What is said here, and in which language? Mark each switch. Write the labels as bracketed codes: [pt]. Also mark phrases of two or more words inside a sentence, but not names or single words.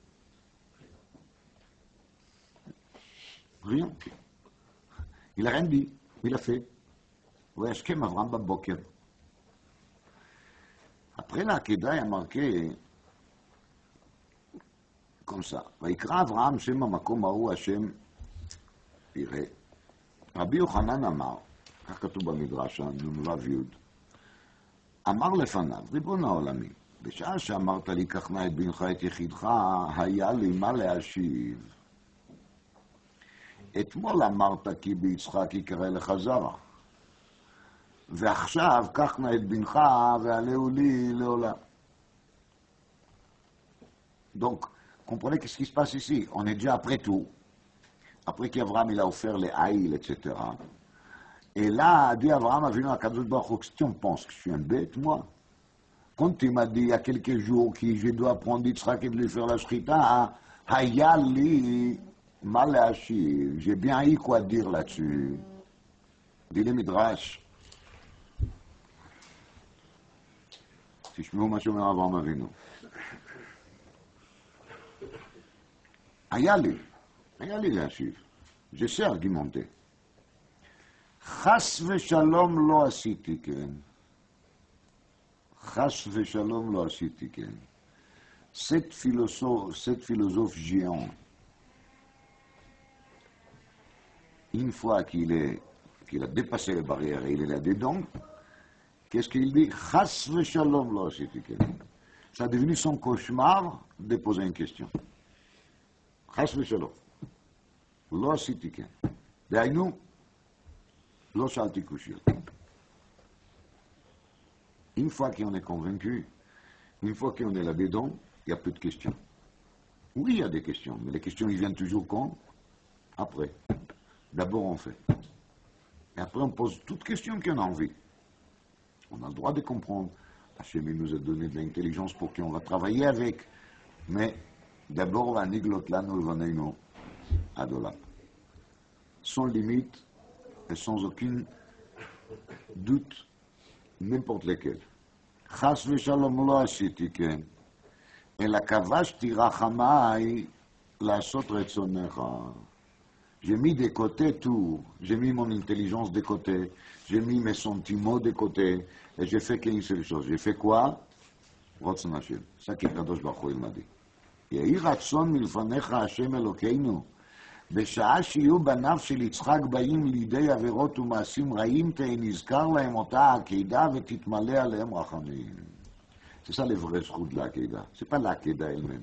[fr] Rien. Il n'a rien dit. Il a fait. [he] וישכם אברהם בבוקר. [fr] Après l'Akedah, il y a marqué comme ça. [he] ויקרא אברהם שם המקום ההוא השם יראה. רבי יוחנן אמר, כך כתוב במדרש, נ"ו י', אמר לפניו, ריבון העולמים, בשעה שאמרת לי, קח נא את בנך את יחידך, היה לי מה להשיב. אתמול אמרת כי ביצחק יקרא לך זרע, ועכשיו קח נא את בנך ועלהו לי לעולם. [fr] Donc, comprenez qu'est-ce qui se passe ici. On est déjà après tout. Après qu'Abraham il a offert les haïls, etc. Et là, dit Abraham, [he] אבינו הקדוש ברוך הוא, [fr] si on pense que je suis un bête, moi, quand il m'a dit il y a quelques jours que je dois prendre Yitzhak et de lui faire la shrita, [he] היילי מלאכי, [fr] j'ai bien eu quoi dire là-dessus. Dit le Midrash. [he] תשמעו מה שאומר אברהם אבינו. היה לי להשיב. [fr] Je sais argumenter. [he] חס ושלום לא עשיתי כן. חס ושלום לא עשיתי כן. [fr] Cette philosophe géant, une fois qu'il a dépassé les barrières et il est là-dedans, qu'est-ce qu'il dit? [he] חס ושלום לא עשיתי כן. [fr] Ça a devenu son cauchemar de poser une question. [he] חס ושלום לא עשיתי כן. דהיינו, לא שאלתי קושיות. [fr] Une fois qu'on est convaincu, une fois qu'on est là-dedans, il n'y a plus de questions. Oui, il y a des questions, mais les questions, ils viennent toujours quand? Après. D'abord, on fait. Et après, on pose toutes questions qu'on a envie. On a le droit de comprendre. Hachem nous a donné de l'intelligence pour qu'on va travailler avec. Mais d'abord, on va [he] נגלות לנו לבנינו עד עולם. [fr] Sans limite et sans aucun doute, n'importe lequel. [he] חס ושלום לא עשיתי כן, אלא כבשתי רחמיי לעשות רצונך. [fr] J'ai mis de côté tout, j'ai mis mon intelligence de côté, j'ai mis mes sentiments de côté, et j'ai fait qu'une seule chose. J'ai fait quoi? [he] רצון השם. [fr] ça qu' [he] הקדוש ברוך הוא [fr] il m'a dit. [he] יהי רצון מלפניך השם אלוקינו, בשעה שיהיו בניו של יצחק באים לידי עבירות ומעשים רעים, תהי נזכר להם אותה העקדה ותתמלא עליהם רחמים. [fr] C'est ça le vrai zchut de l'Akedah. C'est pas l'Akedah elle-même.